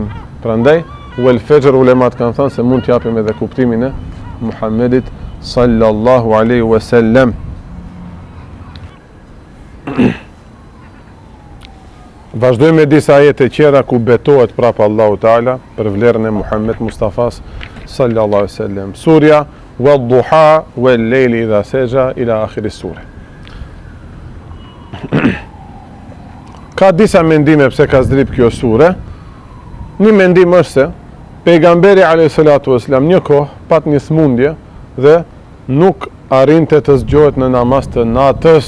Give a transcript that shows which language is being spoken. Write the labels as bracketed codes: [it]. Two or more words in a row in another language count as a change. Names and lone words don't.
[sq] Prandaj, [ar] والفجر [sq] ulemat kanë thënë se mund t'japim edhe kuptimin e Muhammedit [ar] صلى الله عليه وسلم. [sq] Vazhdojmë me disa ajete tjera ku betohet prapë Allahu Teala për vlerën e Muhammed Mustafas [ar] صلى الله عليه وسلم. Surja والضحى والليل إذا سجى إلى آخر sure. [sq] Ka disa mendime pse ka zdrip kjo sure. Një mendim është se pejgamberi a.s. një kohë pat një smundje dhe nuk arrinte të zgjohet në namaz të natës.